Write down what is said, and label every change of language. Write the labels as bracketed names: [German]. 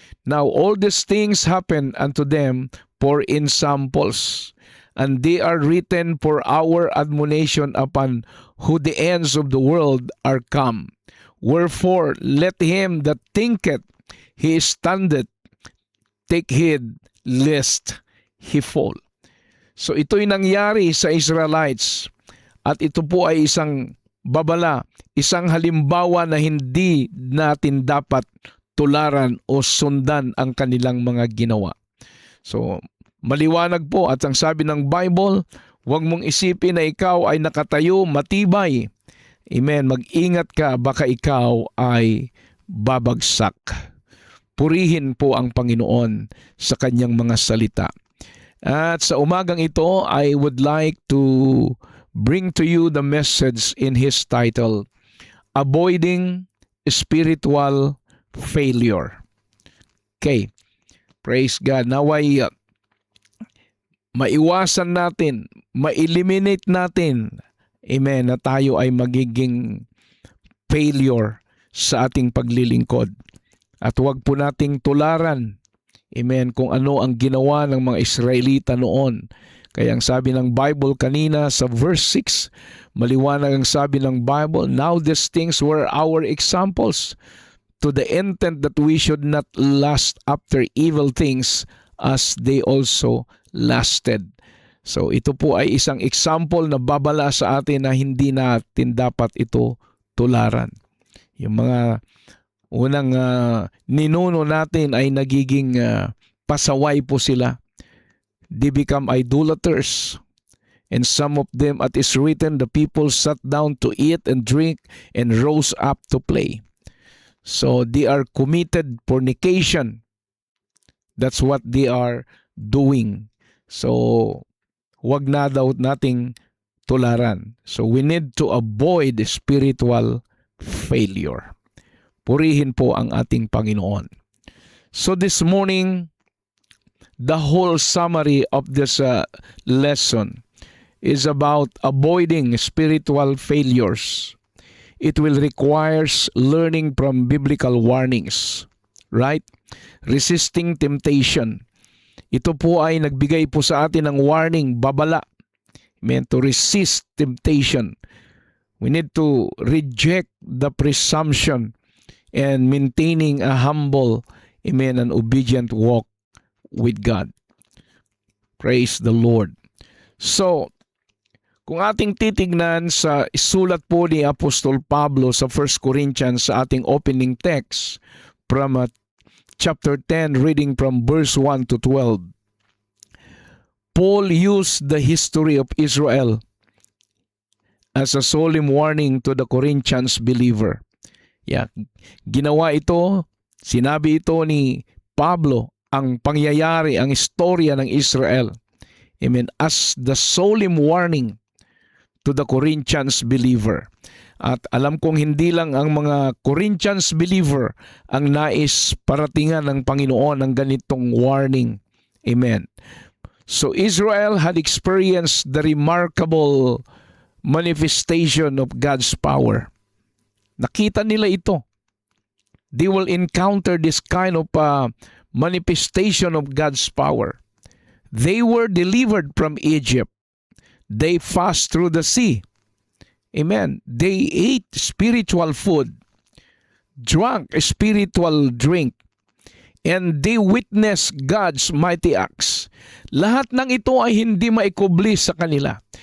[English] Now all these things happen unto them for in samples, and they are written for our admonition, upon who the ends of the world are come. Wherefore let him that thinketh he standeth take heed lest he fall." [Filipino] So ito'y nangyari sa Israelites, at ito po ay isang babala, isang halimbawa na hindi natin dapat tularan o sundan ang kanilang mga ginawa. So maliwanag po, at ang sabi ng Bible, huwag mong isipin na ikaw ay nakatayo matibay. Amen. Mag-ingat ka, baka ikaw ay babagsak. Purihin po ang Panginoon sa kanyang mga salita. At sa umagang ito, [English] I would like to bring to you the message in his title, Avoiding Spiritual Failure. [Filipino] Okay. [English] Praise God. [Filipino] Naway maiwasan natin, ma-eliminate natin, amen, na tayo ay magiging failure sa ating paglilingkod. At huwag po nating tularan, amen, kung ano ang ginawa ng mga Israelita noon. Kaya ang sabi ng Bible kanina sa verse 6, maliwanag ang sabi ng Bible, [English] "Now these things were our examples, to the intent that we should not lust after evil things as they also lasted." [Filipino] So ito po ay isang example na babala sa atin na hindi natin dapat ito tularan. Yung mga unang ninuno natin ay nagiging pasaway po sila. [English] They become idolaters. And some of them, it is written, the people sat down to eat and drink and rose up to play. So they are committed fornication. That's what they are doing. [Filipino] So wag na daw nating tularan. [English] So we need to avoid spiritual failure. [Filipino] Purihin po ang ating Panginoon. [English] So this morning, the whole summary of this lesson is about avoiding spiritual failures. It will require learning from biblical warnings, right? Resisting temptation. [Filipino] Ito po ay nagbigay po sa atin ng warning, babala. [English] Meant to resist temptation. We need to reject the presumption and maintaining a humble, amen, and obedient walk with God. Praise the Lord. So, [Filipino] kung ating titignan sa sulat po ni Apostol Pablo sa 1 Corinthians sa ating [English] opening text from chapter 10, reading from verse 1 to 12, Paul used the history of Israel as a solemn warning to the Corinthians believer. [Filipino] Yeah, ginawa ito, sinabi ito ni Pablo, ang pangyayari, ang istorya ng Israel, amen, [English] as the solemn warning to the Corinthians believer. [Filipino] At alam kong hindi lang ang mga Corinthians believer ang nais paratingan ng Panginoon ng ganitong warning. Amen. [English] So Israel had experienced the remarkable manifestation of God's power. [Filipino] Nakita nila ito. [English] They will encounter this kind of manifestation of God's power. They were delivered from Egypt. They passed through the sea. Amen. They ate spiritual food, drank spiritual drink, and they witnessed God's mighty acts. [Filipino] Lahat ng ito ay hindi maikubli sa kanila.